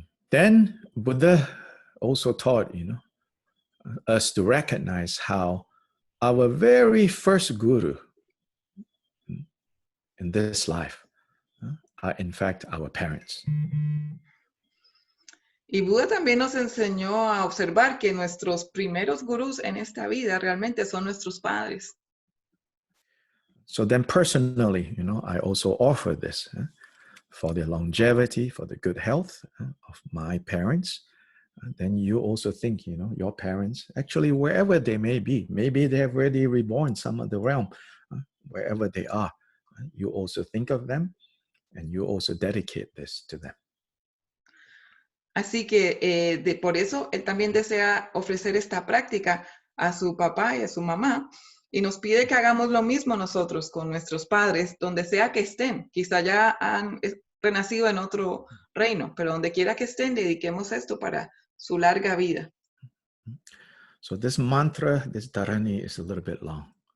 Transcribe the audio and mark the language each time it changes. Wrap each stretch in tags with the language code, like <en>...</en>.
<en>Then Buddha also taught, us to recognize how our very first guru in this life are in fact our parents.</en> <es>Y Buda también nos enseñó a observar que nuestros primeros gurús en esta vida realmente son nuestros padres.</es> <en>So then personally, I also offer this for the longevity, for the good health of my parents. Then you also think, your parents, actually wherever they may be, maybe they have already reborn some of the realm, wherever they are, you also think of them and you also dedicate this to them.</en> <es>Así que por eso él también desea ofrecer esta práctica a su papá y a su mamá y nos pide que hagamos lo mismo nosotros con nuestros padres, donde sea que estén. Quizá ya han renacido en otro reino, pero donde quiera que estén, dediquemos esto para su larga vida.</es> <en>So this mantra, this Dharani is a little bit long.</en>